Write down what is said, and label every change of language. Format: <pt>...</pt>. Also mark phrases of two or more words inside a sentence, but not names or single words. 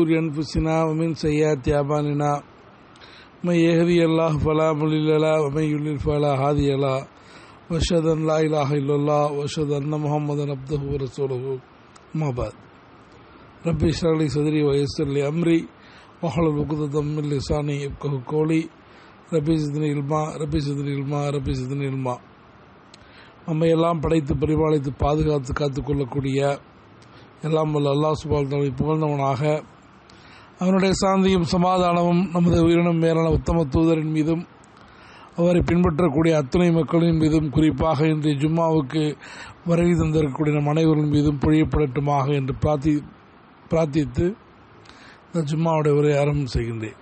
<ar>أنفسنا ومن سيئات أعمالنا من يهدي الله فلا مضل له ومن يضلل فلا هادي له وأشهد أن لا إله إلا الله وأشهد أن محمدا عبده ورسوله أما بعد رب اشرح لي صدري ويسر لي أمري واحلل عقدة من لساني يفقهوا قولي رب زدني علما.</ar> <ta>நம்ம எல்லாம் படைத்து பரிபாலித்து பாதுகாத்து காத்துக்கொள்ளக்கூடிய எல்லாம் வல்ல அல்லாஹ்</ta> <ar>سبحانه وتعالى</ar> <ta>புகழ்ந்தவனாக அவனுடைய சாந்தியும் சமாதானமும் நமது உயிரினும் மேலான உத்தம தூதரின் மீதும் அவரை பின்பற்றக்கூடிய அத்துணை மக்களின் மீதும் குறிப்பாக இன்றைய ஜும்மாவுக்கு வருகை தந்திருக்கக்கூடிய நம் அனைவரின் மீதும் பொழியப்படட்டுமாக என்று பிரார்த்தித்து இந்த ஜும்மாவுடைய உரை ஆரம்பம் செய்கின்றேன்.</ta>